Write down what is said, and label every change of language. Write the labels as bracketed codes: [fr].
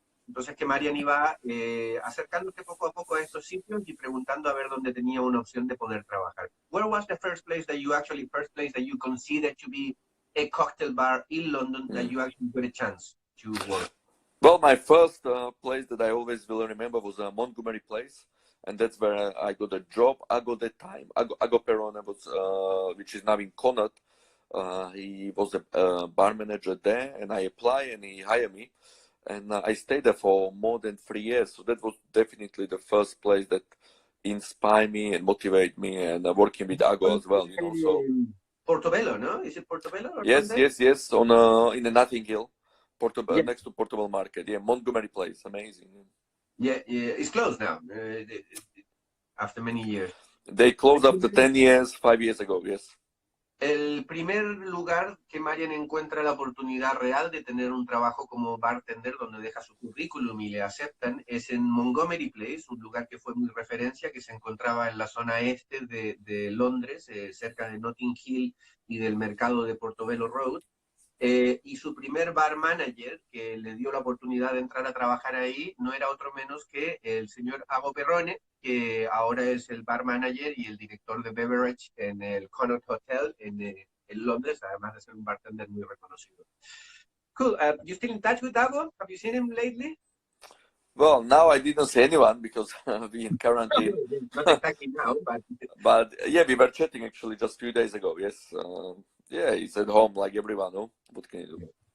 [es] Entonces que Marian iba acercándose poco a poco a estos sitios y preguntando a ver dónde tenía una opción de poder trabajar. [en] Where was the first place that you considered to be a cocktail bar in London that you actually got a chance to work? Well, my first place that I always will remember was Montgomery Place, and that's where I got a job. I got that time. Ago Perona was, which is now in Connaught. He was a bar manager there, and I applied, and he hired me, and I stayed there for more than 3 years. So that was definitely the first place that inspired me and motivated me, and working with Ago as well. You know, so Portobello, no? Is it Portobello or yes, something? yes. On in the Nothing Hill. Yeah. Next to Portable Market, yeah, Montgomery Place, amazing. Yeah, it's closed now, after many years. They closed after 10 years, 5 years ago, yes. [es] El primer lugar que Marian encuentra la oportunidad real de tener un trabajo como bartender donde deja su currículum y le aceptan es en Montgomery Place, un lugar que fue muy referencia, que se encontraba en la zona este de Londres, cerca de Notting Hill y del mercado de Portobello Road. Y su primer bar manager, que le dio la oportunidad de entrar a trabajar ahí, no era otro menos que el señor Ago Perrone, que ahora es el bar manager y el director de beverage en el Connaught Hotel en Londres, además de ser un bartender muy reconocido. [en] Cool. You still in touch with Ago? Have you seen him lately? Well, now I didn't see anyone because we in quarantine. Not exactly now, but... But yeah, we were chatting actually just a few days ago, yes. Yeah, he's at home like everyone, no? What can you do?